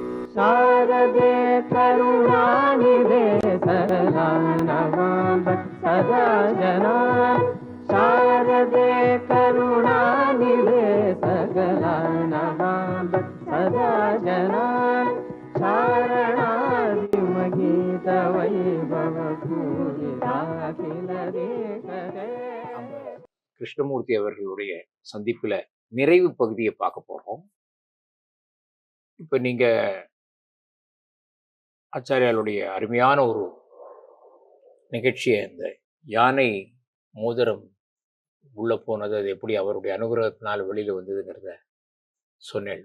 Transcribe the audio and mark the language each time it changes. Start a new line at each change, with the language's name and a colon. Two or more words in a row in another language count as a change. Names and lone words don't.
Sanskrit: शारदे करुणानिधे सकलानवाम्ब सदा जना शारदे करुणानिधे सकलानवाम्ब सदा जना शारणादिमगीत वैभव
Tamil: கிருஷ்ணமூர்த்தி அவர்களுடைய சந்திப்புல நிறைவு பகுதியை பார்க்க போறோம். இப்ப நீங்க ஆச்சாரியாளுடைய அருமையான ஒரு நிகழ்ச்சியை, இந்த யானை மோதிரம் உள்ள போனது, அது எப்படி அவருடைய அனுகிரகத்தினால் வெளியில வந்ததுங்கிறத சொன்னேன்.